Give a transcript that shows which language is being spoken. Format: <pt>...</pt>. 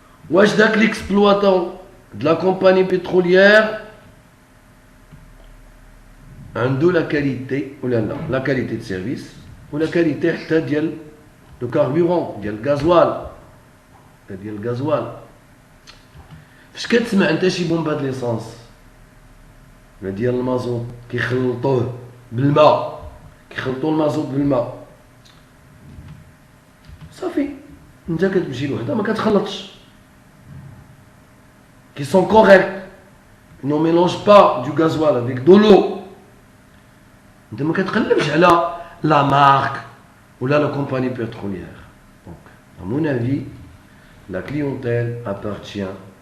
<ar>Wesh dak</ar> <fr>l'exploitant de la compagnie pétrolière</fr> <ar>عنده</ar> <fr>la qualité ou la qualité de service ou la qualité</fr> <ar>حتى ديال</ar> <fr>le carburant</fr> <ar>ديال الغازوال. فاش كتسمع انت شي بومبه د ليسانس ولا ديال المازوت كيخلطوه بالماء, كيخلطوا المازوت بالماء, صافي انت كتمشي لوحدها ما كتخلطش.</ar> <fr>Qui sont corrects, ils ne mélangent pas du gasoil avec de l'eau.</fr> <ar>انت ما كتقلبش على</ar> <fr>la marque ou la compagnie pétrolière. Donc, à mon avis, la clientèle appartient.</fr>